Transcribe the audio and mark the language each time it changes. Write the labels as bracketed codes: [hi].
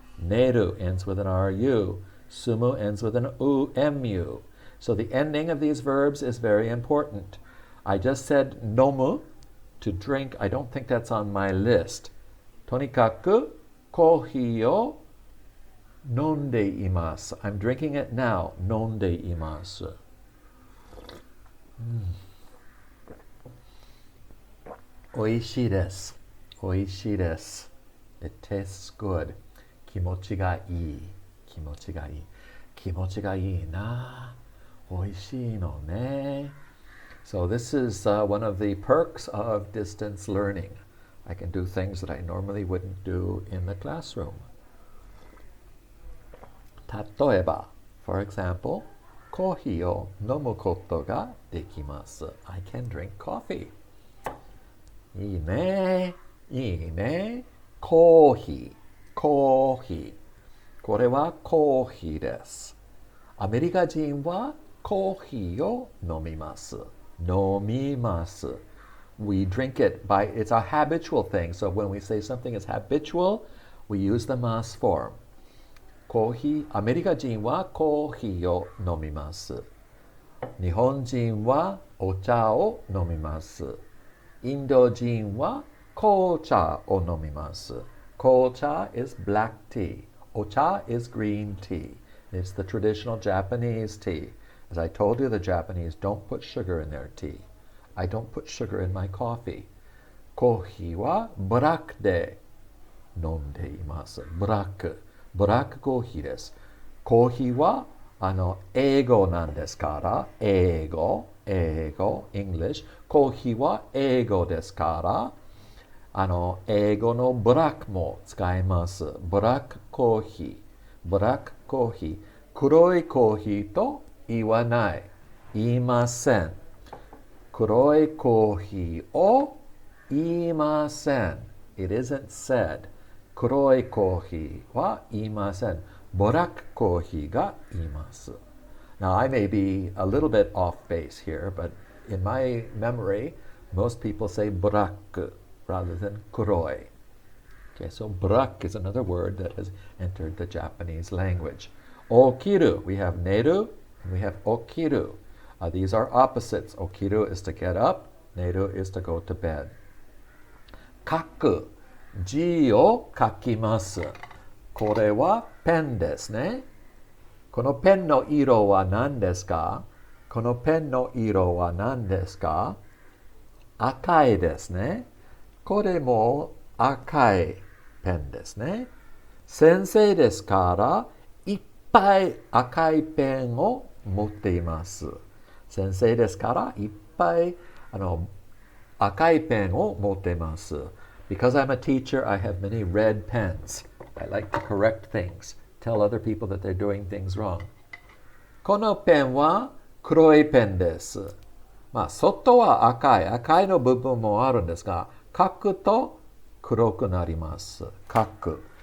[en] 寝る ends with an RU. 住む ends with an UMU. So the ending of these verbs is very important. I just said nomu, to drink. I don't think that's on my list. [ja] とにかくコーヒーを飲んでいます。 [en] I'm drinking it now. [ja] 飲んでいます。おいしいです。おいしいです。 [en] It tastes good. [ja] 気持ちがいい。気持ちがいい。気持ちがいいな。おいしいのね。 [en] So this is one of the perks of distance learning. I can do things that I normally wouldn't do in the classroom. [ja] 例えば [en] for example, [ja] コーヒーを飲むことができます。 [en] I can drink coffee. [ja] いいね。いいね。コーヒー。コーヒー。これはコーヒーです。アメリカ人はコーヒーを飲みます。飲みます。 [en] We drink it by, it's a habitual thing. So when we say something is habitual, we use the mas form. [ja] コーヒー、アメリカ人はコーヒーを飲みます。日本人はお茶を飲みます。インド人は紅茶を飲みます。 [en] 紅茶 is black tea. お茶 is green tea. It's the traditional Japanese tea. As I told you, the Japanese don't put sugar in their tea. I don't put sugar in my coffee. [ja] コーヒーはブラックで飲んでいます。ブラックコーヒーです。コーヒーは英語なんですから、英語、English。コーヒーは英語ですから、英語のブラックも使います。ブラックコーヒー。黒いコーヒーと言わない。言いません。黒いコーヒーを言いません。 [en] It isn't said. [ja] 黒いコーヒーは言いません。ブラックコーヒーが言います。 [en] Now, I may be a little bit off base here, but in my memory, most people say ブラック rather than 黒い. Okay, so ブラック is another word that has entered the Japanese language. 起きる we have 寝る and we have 起きる. These are opposites. 起きる is to get up, 寝る is to go to bed. [ja] 書く字を書きます。これはペンですね。このペンの色は何ですか？このペンの色は何ですか？赤いですね。これも赤いペンですね。先生ですからいっぱい赤いペンを持っています。先生ですからいっぱい赤いペンを持っています。 [en] Because I'm a teacher, I have many red pens. I like to correct things, tell other people that they're doing things wrong. [ja] このペンは黒いペンです。外は赤いの部分もあるんですが、書くと黒くなります。書く。